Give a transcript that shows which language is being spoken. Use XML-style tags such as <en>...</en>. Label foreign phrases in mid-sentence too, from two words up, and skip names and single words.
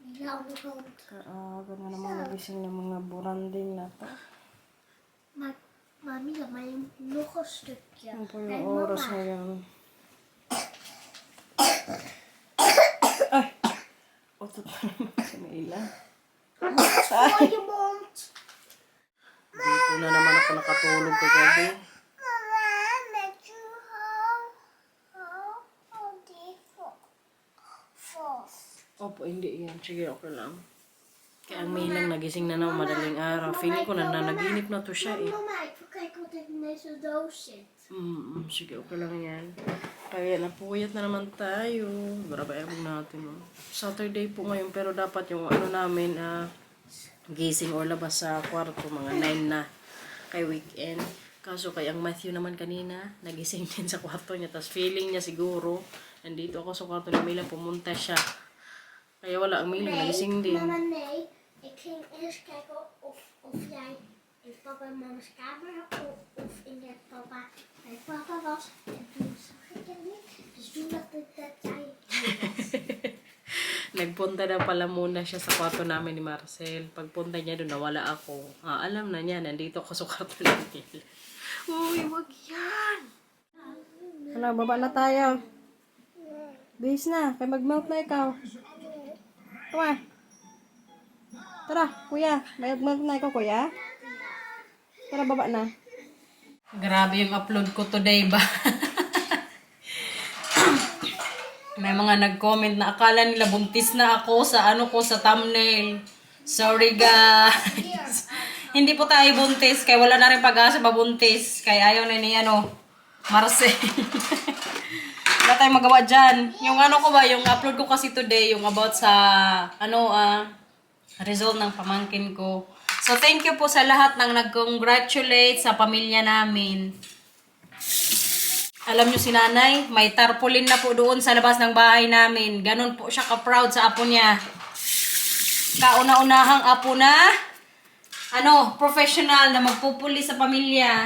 <tl>Kaaga na naman nagising ng mga buranding na to.</tl> <nl>Mami, laat mij nog een stukje.</nl> <tl>Ano po</tl> <nl>Kijk,</nl> <tl>yung oras mama. ngayon? Ay! Otot na naman si Mila.</tl> <nl>Voor je mond.</nl> <tl>Dito na naman ako nakatulog kagabi.</tl> <nl>Mama, met je hou die vast.</nl> <tl>Opo, hindi yan. Sige, okay lang. Kaya ang Milang nagising na naman madaling araw. Feeling ko na nanaginip na to siya eh.</tl> <nl>Mama, ik wil kijken wat er in deze doos zit.</nl> <tl>Sige, okay lang yan. Kaya napuyat na naman tayo. Grabe-ebog natin. Oh. Saturday po ngayon pero dapat yung ano namin, gising or labas sa kwarto, mga 9 na. Kay weekend. Kaso kay ang Matthew naman kanina, nagising din sa kwarto niya. Tapos feeling niya siguro, nandito ako sa kwarto ni Mila, pumunta siya. Kaya wala ang Mila, nagising din.</tl> <nl>Mama, nee. Ik ging eerst kijken of jij in papa en mama's kamer of in het papa bij papa was. En toen zag ik hem niet. Dus toen dacht ik dat jij hier was.</nl> <tl>Nagpunta na pala muna siya sa kwarto namin ni Marcel. Pagpunta niya doon, nawala ako. Alam na niya, nandito ako sa kwarto ni Mila. Uy, wag yan! Ano, baba na tayo. Bihis na, kaya mag-melt na ikaw.</tl> <en>Come on.</en> <tl>Tara, kuya. Mag-melt na ikaw, kuya. Tara, baba na. Grabe yung upload ko today ba? May mga nag-comment na akala nila buntis na ako sa ano ko sa thumbnail.</tl> <en>Sorry guys.</en> <tl>Hindi po tayo buntis kaya wala na rin pag-asa mabuntis. Kaya ayaw na ni Marcel. Wala tayong magawa dyan. Yung ano ko ba, yung upload ko kasi today, yung about sa result ng pamangkin ko. So</tl> <en>thank you</en> <tl>po sa lahat ng nag-congratulate sa pamilya namin. Alam nyo si nanay, may tarpaulin na po doon sa labas ng bahay namin. Ganon po siya ka-proud sa apo niya. Kauna-unahang apo na, professional na magpupuli sa pamilya.</tl>